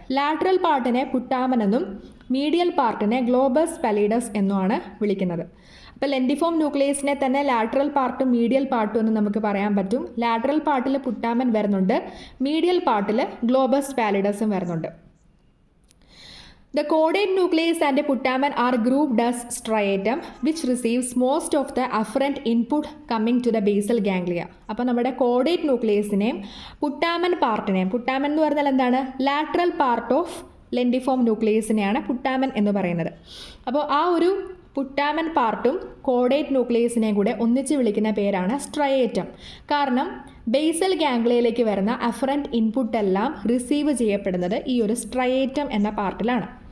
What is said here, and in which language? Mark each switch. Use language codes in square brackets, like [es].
[ml] Lateral പാർട്ടിനെ പുട്ടാമൻ എന്നും മീഡിയൽ പാർട്ടിനെ Globus പാലിഡസ് എന്നുമാണ് വിളിക്കുന്നത്. അപ്പോൾ ലെൻഡിഫോം ന്യൂക്ലിയസിനെ തന്നെ ലാറ്ററൽ പാർട്ടും മീഡിയൽ പാർട്ടും എന്ന് നമുക്ക് പറയാൻ പറ്റും. ലാറ്ററൽ പാർട്ടിൽ പുട്ടാമൻ വരുന്നുണ്ട്, മീഡിയൽ പാർട്ടിൽ ഗ്ലോബസ് പാലിഡസും വരുന്നുണ്ട്. [en] The caudate nucleus and putamen are grouped as striatum which receives most of the afferent input coming to the basal ganglia. [ml] അപ്പോൾ നമ്മുടെ കോഡേറ്റ് ന്യൂക്ലിയസിനെയും പുട്ടാമൻ പാർട്ടിനെയും, പുട്ടാമൻ എന്ന് പറഞ്ഞാൽ എന്താണ്, ലാറ്ററൽ പാർട്ട് ഓഫ് ലെൻഡിഫോം ന്യൂക്ലിയസിനെയാണ് പുട്ടാമൻ എന്ന് പറയുന്നത്. അപ്പോൾ ആ ഒരു പുട്ടാമൻ പാർട്ടും കോഡേറ്റ് ന്യൂക്ലിയസിനെയും കൂടെ ഒന്നിച്ച് വിളിക്കുന്ന പേരാണ് സ്ട്രയേറ്റം. കാരണം ബേസൽ ഗാംഗ്ലിയയിലേക്ക് വരുന്ന അഫറൻറ്റ് ഇൻപുട്ട് എല്ലാം റിസീവ് ചെയ്യപ്പെടുന്നത് ഈ ഒരു സ്ട്രയേറ്റം എന്ന പാർട്ടിലാണ്.